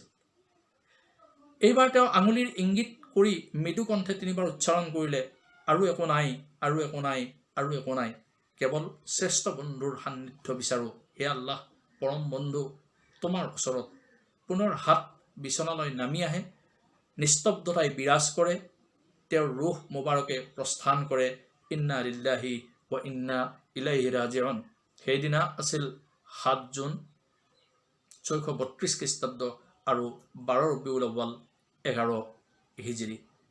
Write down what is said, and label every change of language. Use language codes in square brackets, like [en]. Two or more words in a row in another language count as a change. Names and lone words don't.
[as] এইবাৰ তেওঁ আঙুলিৰ ইংগিত কৰি মৃদু কণ্ঠে 3 বাৰ উচ্চাৰণ কৰিলে, আৰু একো নাই, আৰু একো নাই, আৰু একো নাই, কেৱল শ্ৰেষ্ঠ বন্ধুৰ সান্নিধ্য বিচাৰোঁ। হে আল্লাহ, পৰম বন্ধু তোমাৰ ওচৰত। পুনৰ হাত বিচনালৈ নামি আহে। নিস্তব্ধতাই বিৰাজ কৰে। তেওঁৰ ৰুহ মুবাৰকে প্ৰস্থান কৰে। [ar] إنا لله وإنا إليه راجعون. সেইদিনা আছিল 7 জুন 632 খ্ৰীষ্টাব্দ আৰু 12 ৰবিউল আউৱাল 11 হিজৰী।